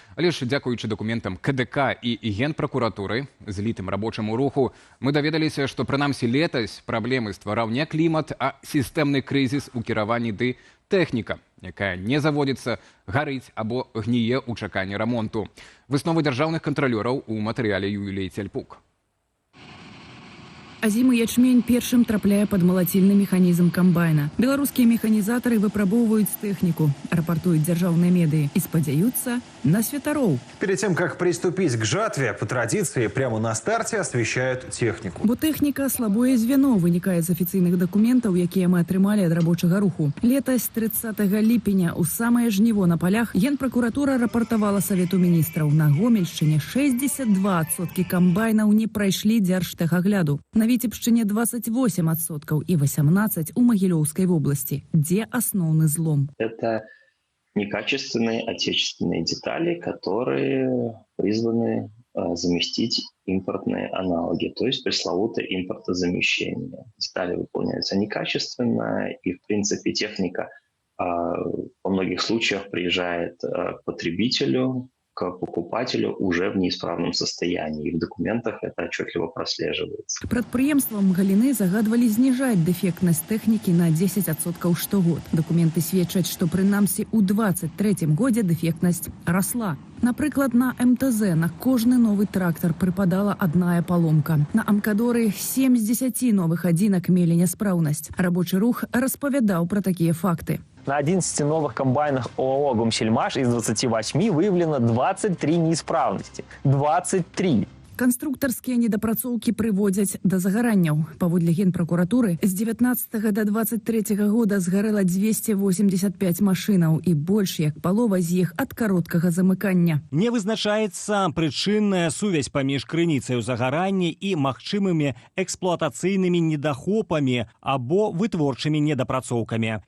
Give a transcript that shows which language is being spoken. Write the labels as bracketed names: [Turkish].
[Belarusian] Але ж дзякуючы дакументам КДК і Генпракуратуры, злітым рабочаму руху, мы даведаліся, што прынамсі летась праблемы ствараў не клімат, а сістэмны крызіс у кіраванні ды тэхніка, якая не заводзіцца, гарыць або гніе ў чаканні рамонту. Высновы дзяржаўных кантралёраў у матэрыяле Юліі Цяльпук. Азімы ячмень першым трапляе пад малацільны механізм камбайна. Беларускія механізатары выпрабоўваюць тэхніку, рапартуюць дзяржаўныя медыі и спадзяюцца на святароў. [Russian] Перед тем, как приступить к жатве, по традиции прямо на старте освещают технику. [Belarusian] Бо тэхніка слабое звено вынікае з афіцыйных дакументаў, якія мы атрымалі ад рабочага руху. Летась 30 ліпеня у самае жніво на полях Генпракуратура рапартавала Савету міністраў. На Гомельшчыне 62% камбайнаў не прайшлі дзяржтэхагляду. На Віцебшчыне 28% и 18% у Магілёўскай области. [Russian] Где основный злом? Это некачественные отечественные детали, которые призваны заместить импортные аналоги, то есть пресловутое импортозамещение. Детали выполняются некачественно, и в принципе техника во многих случаях приезжает к потребителю, к покупателю уже в неисправном состоянии. И в документах это отчетливо прослеживается. [Belarusian] Прадпрыемствам галіны загадвалі зніжаць дэфектнасць тэхнікі на 10% штогод. Дакументы сведчаць, што прынамсі ў 23 годзе дэфектнасць расла. Напрыклад, на МТЗ на кожны новы трактор прыпадала адная паломка. На Амкадоры 7 з 10 новых адзінак мелі няспраўнасць. Рабочы рух распавядаў пра такія факты. [Russian] На 11 новых комбайнах ООО «Гомсельмаш» из 28 выявлено 23 неисправности. 23! [Belarusian] Канструктарскія недапрацоўкі прыводзяць да загаранняў. Паводле Генпракуратуры, з 19 да 23 года згарэла 285 машынаў і больш як палова з іх ад кароткага замыкання. Не вызначаецца прычынная сувязь паміж крыніцай загарання і магчымымі эксплуатацыйнымі недахопамі або вытворчымі недапрацоўкамі.